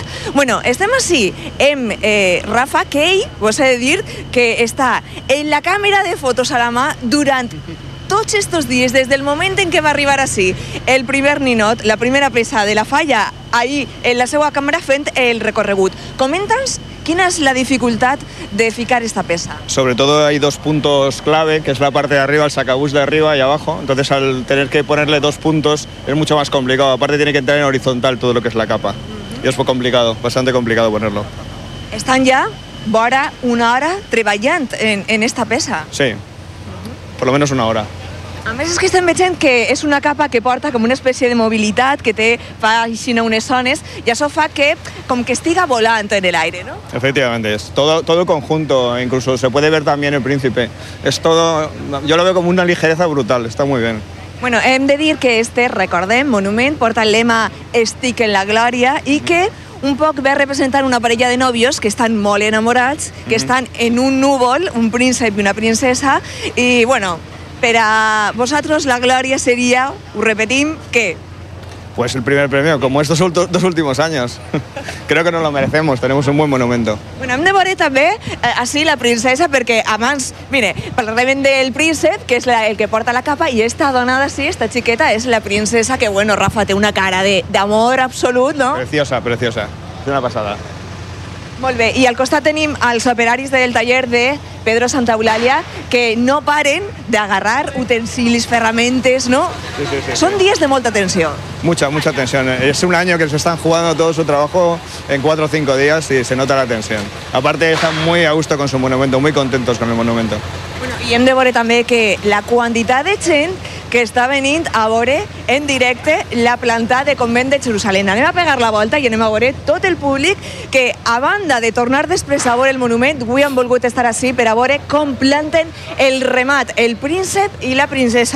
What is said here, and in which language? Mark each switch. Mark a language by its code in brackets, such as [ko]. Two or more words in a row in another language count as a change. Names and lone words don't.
[ca] Bueno, estem així amb Rafa, que ell, vos he de dir, que està en la càmera de fotos a la mà durant tots estos dies, des del moment en què va arribar així el primer ninot, la primera peça de la falla, ahí en la seva càmera fent el recorregut. Comenta'ns quina és la dificultat de ficar esta peça. [es] Sobre todo hay dos puntos clave, que es la parte de arriba, el sacabús de arriba y abajo. Entonces al tener que ponerle dos puntos es mucho más complicado. Aparte tiene que entrar en horizontal todo lo que es la capa. Y es complicado, bastante complicado ponerlo. [ca] Estan ja vora una hora treballant en esta peça. [es] Sí, por lo menos una hora. [ca] A més, és que estem veient que és una capa que porta com una espècie de mobilitat, que fa així unes zones, i això fa que com que estiga volant en el aire, ¿no? [es] Efectivamente, es todo conjunto, incluso se puede ver también el príncipe. Es todo, yo lo veo como una ligereza brutal, está muy bien. [ca] Bueno, hem de dir que recordem, monument, porta el lema Estic en la glòria i que un poc ve a representar una parella de nòvios que estan molt enamorats, que estan en un núvol, un príncep i una princesa, i bueno, per a vosaltres la glòria seria, ho repetim, què? [es] Pues el primer premio, como estos dos últimos años. Creo que nos lo merecemos, tenemos un buen monumento. [ca] Bueno, hem de veure també així la princesa, perquè abans, mire, parlarem del príncep, que és el que porta la capa, i esta dona d'ací, esta xiqueta, és la princesa, que bueno, Rafa, té una cara d'amor absolut, no? [es] Preciosa, preciosa. Es una pasada. [ca] Molt bé, i al costat tenim els operaris del taller de Pedro Santaeulàlia que no paren d'agarrar utensilis, ferramentes, ¿no? Sí. Són dies de molta tensió. [es] Mucha tensión. Es un año que se están jugando todo su trabajo en 4 o 5 días y se nota la tensión. Aparte están muy a gusto con su monumento, muy contentos con el monumento. [ca] Bueno, i hem de veure també que la quantitat de gent que està venint a veure en directe la planta de Convent de Jerusalem. Anem a pegar la volta i anem a veure tot el públic que, a banda de tornar després a veure el monument, avui han volgut estar així per a veure com planten el remat, el príncep i la princesa.